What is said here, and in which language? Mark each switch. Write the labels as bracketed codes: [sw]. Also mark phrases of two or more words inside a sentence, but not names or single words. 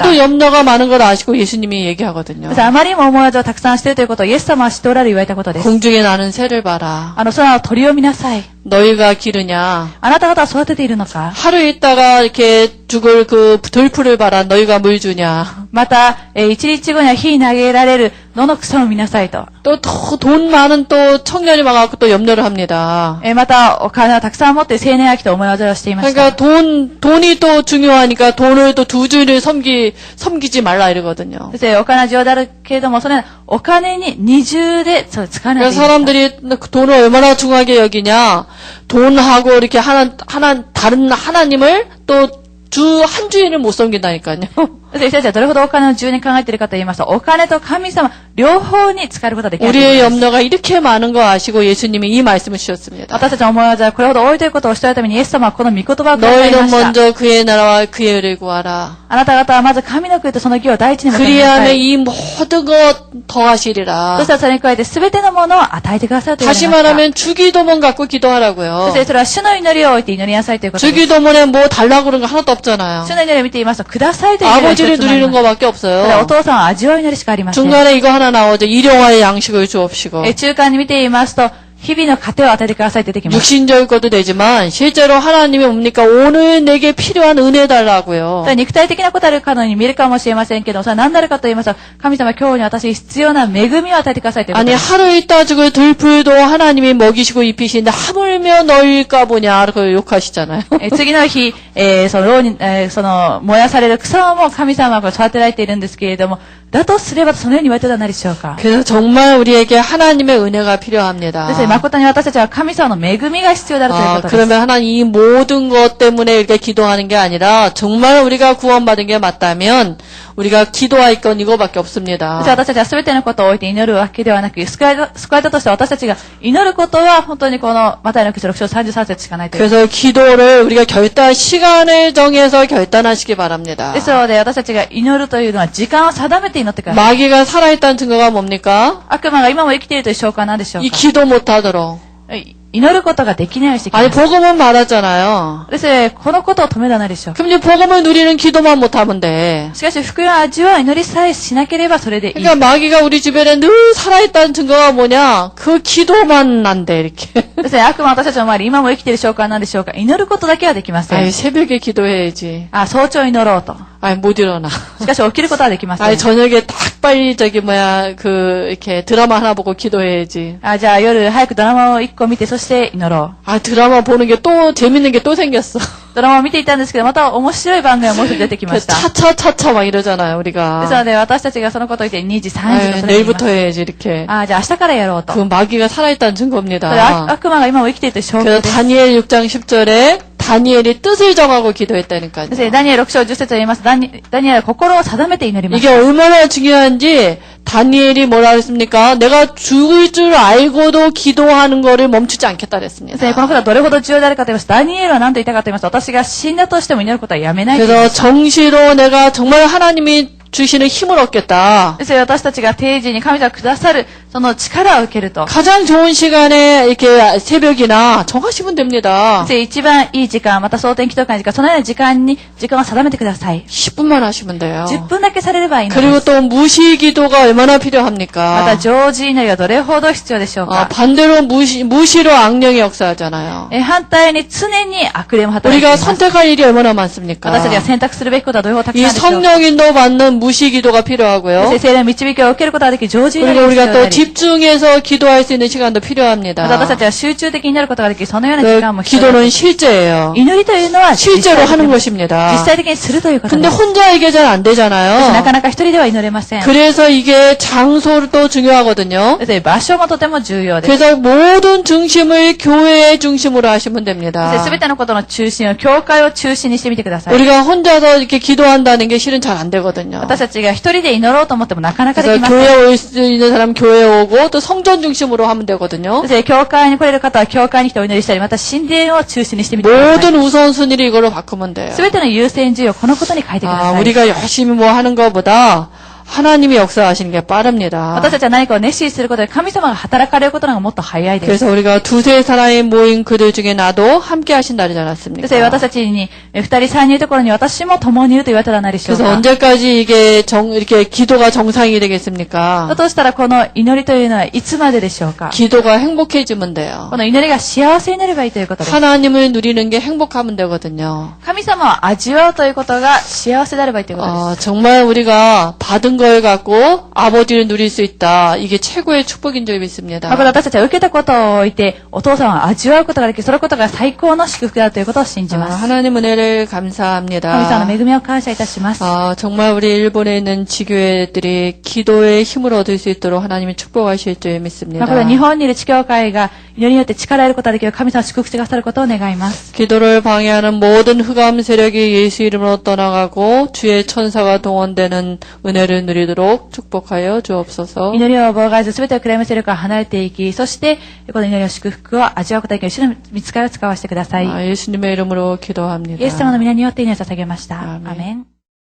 [ko] 하도 염려가 많은 걸 아시고 예수님이 얘기하거든요. [ja] あまりにも思い煩いをたくさんしているということをイエス様は知っておられ言われたことです。 [ko] 공중에 나는 새를 봐라. [ja] 空の鳥を見なさい。 [ko] 너희가 기르냐. [ja] あなた方は育てているのか。 [ko] 하루 있다가 이렇게 죽을 그 들풀을 봐라. 너희가 물 주냐. [ja] また、一日後には火に投げられる野の草を見なさいと。 [ko] 또 돈 많은 또 청년이 와갖고 또 염려를 합니다. [ja] また、お金をたくさん持って青年が来て思い煩いをしていました。 [ko] 그러니까 돈이 또 중요하니까 돈을 또 두 줄을 섬기지 말라 이러거든요. [ja] そしてお金は重要であるけれども、それお金に二重で使わないとい [ko] 그래서 [ja] けない。 [ko] 사람들이 돈을 얼마나 중요하게 여기냐. 돈하고 이렇게 다른 하나님을 또 한 주일을 못 섬긴다니까요. [ja] そして人たちはどれほどお金を重要に考えているかと言いますと、お金と神様、両方に使えることができる。 [ko] 우리의 염려가 이렇게 많은 거 아시고 예수님이 이 말씀을 주셨습니다. [ja] 私たちの思い煩いこれほど多いということを知ったためにイエス様はこの御言葉をください [ko] 너희는 [ja] ました。 [ko] 먼저 그의 나라와 그의 의를 구하라. [ja] あなた方はまず神の国とその義を第一に求めな [ko] 그리하면 [ja] さい。 [ko] 이 모든 것 더하시리라. [ja] そしたらそれに加えて全てのものを与えてくださると言われ [ko] 다시 [ja] ました。 [ko] 말하면 주기도문 갖고 [ja] そ [ko] 기도하라고요. [ja] してそれは主の祈りを置いて祈りなさいということです。 [ko] 주기도문에 뭐 달라고 그런 거 하나도 없잖아요. [ja] 主の祈りを見ていますと、くださいという祈りが一つ [ko] 아버지를 [ja] もあり [ko] 누리는 [ja] ます。 [ko] 거밖에 [ja] ただお [ko] 없어요. [ja] 父さんは味わい祈りしかありません。 [ko] 중간에 이거 하나 나오죠. 일용할 양식을 주옵시고. [ja] 中間に見ていますと、日々の糧を与えてくださいって出てきます。 [ko] 육신적일 것도 되지만 실제로 하나님이 뭡니까? 오늘 내게 필요한 은혜 달라고요. [ja] 肉体的なことあるかのように見えるかもしれませんけど、それは何なるかと言いますと、神様今日に私に必要な恵みを与えてくださいということ [ko] 아니 [ja] です。 [ko] 하루 있다 죽을 들풀도 하나님이 먹이시고 입히시는데 하물며 너일까 보냐 그걸 욕하시잖아요. [ja] 次の日、その牢に、その燃やされる草も神様が育てられているんですけれども、だとすればそのように言われては何でしょうか。 [ko] 그래서 정말 우리에게 하나님의 은혜가 필요합니다. [ja] ですね、誠に私たちは神様の恵みが必要であるということです。 [ko] 그러면 하나님 이 모든 것 때문에 이렇게 기도하는 게 아니라 정말 우리가 구원받은 게 맞다면 우리가 기도할 건 이거밖에 없습니다. [ja] 私たちは全てのことを置いて祈るわけではなく、救われたとして私たちが祈ることは本当にこのマタイの口6章33節しかないという。 [ko] 그래서 기도를 우리가 시간을 정해서 결단하시기 바랍니다. [ja] ですので私たちが祈るというのは時間を定めて祈ってください。 [ko] 마귀가 살아있다는 증거가 뭡니까? [ja] 悪魔が今も生きているという証拠は何でしょう [ko] 이 [ja] か。 [ko] 기도 못하도록. [ja] 祈ることができないようにしてきま [ko] 아니 [ja] す。 [ko] 복음은 말하잖아요. [ja] ですね、このことを止めらないでしょう。 [ko] 그럼 이제 복음을 누리는 기도만 못하면 돼. [ja] しかし福音を味わう祈りさえしなければそれでいい。 [ko] 그러니까 마귀가 우리 주변에 늘 살아있다는 증거가 뭐냐? 그 기도만 난대 이렇게. [ja] ですね、悪魔は私たちの周り、今も生きている証拠は何でしょうか。祈ることだけはできません。 [ko] 아유 새벽에 기도해야지. [ja] 早朝祈ろうと。 [ko] 아니, 못 일어나. [ja] しかし起きることはできません。 [ko] 아니, 저녁에 딱 빨리 이렇게 드라마 하나 보고 기도해야지. [ja] じゃあ夜早くドラマを1個見て、そして祈ろう。 [ko] 아, 드라마 보는 게 또 재밌는 게 또 생겼어. [ja] ドラマを見ていたんですけど、また面白い番組がもう一つ出てきました。 [ko] 차차차차 막 이러잖아요, [ja] です [ko] 우리가. [ja] ので、私たちがそのことを言って2時、3時と [ko] 아유, [ja] それを言います [ko] 내일부터 해야지, 이렇게. [ja] じゃあ明日からやろうと。 [ko] 그 마귀가 살아있다는 [ja] それ [ko] 증거입니다. [ja] 悪魔が今も生きているという証拠 [ko] 그래서 [ja] です。 [ko] 다니엘 6장 10절에 다니엘이 뜻을 정하고 기도했다니까요. [ja] ですねダニエル6章10節を言います。ダニエルは心を定めて祈りまし [ko] 이게 [ja] た。 [ko] 얼마나 중요한지 다니엘이 뭐라 그랬습니까? 내가 죽을 줄 알고도 기도하는 거를 멈추지 않겠다 [ja] ですね [ko] 그랬습니다. [ja] このことはどれほど重要であるかと言いますと、ダニエルは何と言ったかと言いますと、私が死んだとしても祈ることはやめないと言いま [ko] 그래서 [ja] した。 [ko] 정시로 내가 정말 하나님이 주시는 힘을 얻겠다. [ja] ですね私たちが定時に神様がくださるその力を受けると。 [ko] 가장 좋은 시간에 이렇게 새벽이나 정하시면 됩니다. [ja] ですね一番いい時間、また蒼天祈祷会の時間、そのような時間に時間を定めてください。 [ko] 10분만 하시면 돼요. [ja] 10 分だけされればいいので [ko] 그리고 [ja] す。 [ko] 또 무시 기도가 얼마나 [ja] また [ko] 필요합니까? [ja] 常時祈りはどれほど必要でしょうか。 [ko] 반대로 무시로 악령이 역사하잖아요. [ja] 反対に常に悪霊も働いてい [ko] 우리가 [ja] ます。 [ko] 선택할 일이 얼마나 많습니까? [ja] 私たちが選択するべきことはどれほどたく [ko] 이 [ja] さんでしょうか。 [ko] 성령인도 받는 무시 기도가 [ja] そし [ko] 필요하고요. [ja] て聖霊の導きを受けることができる常時祈り [ko] 그리고 [ja] が必要 [ko] 우리가 [ja] であ [ko] 또 [ja] り。 [ko] 집중해서 기도할 수 있는 시간도 [ja] また私 [ko] 필요합니다. [ja] たちは集中的になることができるそのような時間も [ko] 그 [ja] 必要で [ko] 기도는 [ja] す。 [ko] 실제예요. [ja] 祈りというのは実 [ko] 실제로 [ja] 際的 [ko] 하는 [ja] に [ko] 것입니다. [ja] 実際的にするということ [ko] 근데 [ja] です。 [ko] 혼자 이게 잘 안 [ja] なか [ko] 되잖아요. [ja] なか一人では祈れません。 [ko] 그래서 이게 장소도 중요하거든요. [ja] ですね場所もとても重要です。 [ko] 그래서 모든 중심을 교회의 중심으로 하시면 [ja] すべ [ko] 됩니다. [ja] てのことの中心を教会を中心にしてみてください。 [ko] 우리가 혼자서 이렇게 기도한다는 게 실은 잘 안 되거든요. [ja] 私たちが一人で祈ろうと思ってもなかなかで [ko] 그래서 [ja] きません。 [ko] 교회 올 수 있는 사람 교회 오고 또 성전 중심으로 하면 되거든요. [ja] ですね教会に来れる方は教会に来てお祈りしたり、また神殿を中心にしてみてください。 [ko] 모든 우선순위를 이걸로 바꾸면 돼요. [ja] すべての優先順位をこのことに変えてください。 [ko] 우리가 열심히 뭐 하는 것보다 하나님이 역사하시는 게 빠릅니다. [ja] 私たちは何かを熱心にすることで神様が働かれることの方がもっと早いです。 [ko] 그래서 우리가 두세 사람이 모인 그들 중에 나도 함께 하신 날이지 않았습니까? [ja] ですね私たちに二人三人いるところに私も共にいると言われたらないでしょう [ko] 그래서 [ja] か。 [ko] 언제까지 이게 이렇게 기도가 정상이 되겠습니까? [ja] だとしたらこの祈りというのはいつまででしょうか。 [ko] 기도가 행복해지면 돼요. [ja] この祈りが幸せになればいいということです。 [ko] 하나님을 누리는 게 행복하면 되거든요. [ja] 神様を味わうということが幸せであればいいということです。 [ko] 정말 우리가 받은 걸 갖고 아버지를 누릴 수 있다. 이게 최고의 축복인 줄 믿습니다. [ja] これ私たちは受けたことを置いてお父さんを味わうことができる、そのことが最高の祝福だということを信じます。 [ko] 하나님 은혜를 [ja] 神様 [ko] 감사합니다. [ja] の恵みを感謝いたします。 [ko] 정말 우리 일본에 있는 지교회들이 기도의 힘을 얻을 수 있도록 하나님이 축복하실 줄 믿습니다. [ja] これは日本にいる地教会が祈りによって力を得ることができる神様の祝福してくださることを願います。 [ko] 기도를 방해하는 모든 흑암 세력이 예수 이름으로 떠나가고 주의 천사가 동원되는 은혜를 누리도록 축복하여 주옵소서. [ja] 祈りを妨害するすべてを暗闇勢力から離れていき、そしてこの祈りの祝福を味わうことができる主の御使いを使わせてください。 [ko] 예수님의 이름으로 기도합니다. [ja] イエス様の皆によって祈りを捧げました。アーメンアーメン。